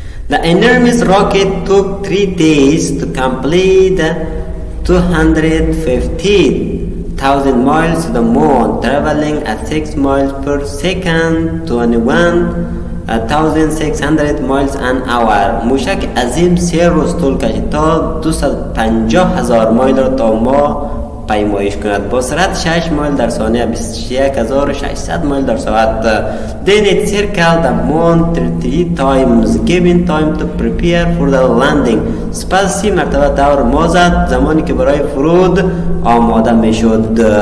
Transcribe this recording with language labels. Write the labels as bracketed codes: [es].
[en] The enormous rocket took 3 days to complete 250,000 miles to the moon, traveling at 6 miles per second, 21,600 miles an hour. [fa] موشک عظیم 3 روز طول کشید تا 250,000 مایل را تا ماه پیمایش کند با سرعت 6 مایل در ثانیه 21,600 مایل در ساعت. [en] Then it circled the moon 30 times, giving time to prepare for the landing. [fa] سپس 30 مرتبه دور ماه زد زمانی که برای فرود آماده می شد.